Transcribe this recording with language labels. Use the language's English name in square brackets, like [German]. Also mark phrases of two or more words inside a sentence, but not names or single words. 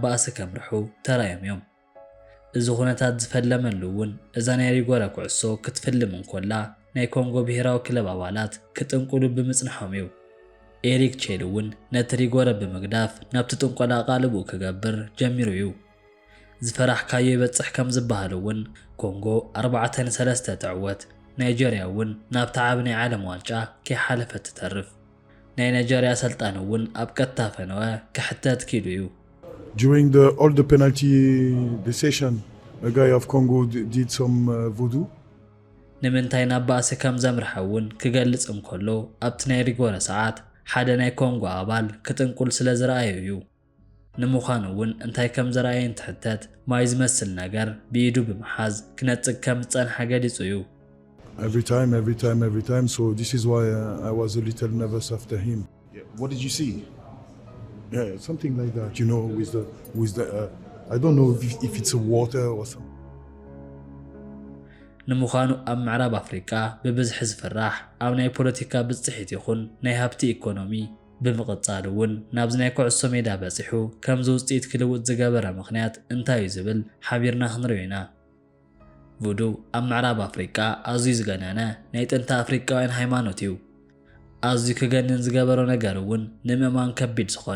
[Tigrinya] ባእሲ ከምርሑ ተራዮም እዮም። እዚ ኩነታት ዝፈለመሉ እውን እዛ ናይ ሪጎራ ኩዕሶ ክትፍልም እንኮላ ናይ ኮንጎ ብሄራዊ ክለብ ኣባላት ክጥንቁሉ ብምጽንሖም እዩ። ኤሪክ ቼል እውን ነቲ ሪጎራ ብምግዳፍ ናብቲ ጥንቆላ ቃልቡ ክገብር ጀሚሩ እዩ። ዝፈራሕካዮ ይበጽሕ ከም ዝበሃል እውን ኮንጎ 4-3 ትዕወት፣ ናይጀርያ እውን ናብቲ ዓብ ናይ ዓለም ዋንጫ ከይሓለፈት ትተርፍ። ናይ ናይጀርያ ሰልጣን እውን ኣብ ቀጥታ ፈነወ ክሕተት ኪሉ እዩ። [English] During all the penalty decision, a guy of Congo did some voodoo. [Tigrinya] ንምንታይ ናብ ባእሲ ከም ዘምርሐ እውን ክገልጽ እንከሎ ኣብቲ ናይ ሪጎራ ሰዓት ሓደ ናይ ኮንጎ ኣባል ክጥንቁል ስለ ዝረኣዩ እዩ። ንምዃኑ እውን እንታይ ከም ዝረኣየ እንትሕተት ማይ ዝመስል ነገር ብኢዱ ብምሓዝ ክነጽግ ከም ዝጸንሐ ገሊጹ እዩ። [English] Every time. So this is why I was a little nervous after him. Yeah. What did you see? Yeah, something like that, you know, with the I don't know if it's a water or something. [Tigrinya] ንምዃኑ ኣብ ምዕራብ ኣፍሪካ ብብዝሒ ዝፍራሕ ኣብ ናይ ፖለቲካ ብጽሒት ይኹን ናይ ሃብቲ ኢኮኖሚ ብምቕጻል እውን ናብዚ ናይ ኩዕሶ ሜዳ በጺሑ ከም ውጽኢት ክልውጥ ዝገበረ ምኽንያት እንታይ እዩ ዝብል ሓቢርና ክንሪኦ ኢና። ቮዱ ኣብ ምዕራብ ኣፍሪካ ኣዝዩ ዝገነነ ናይ ጥንቲ ኣፍሪካውያን ሃይማኖት እዩ። ኣዝዩ ክገንን ዝገበሮ ነገር እውን ንምእማን ከቢድ ዝኾነ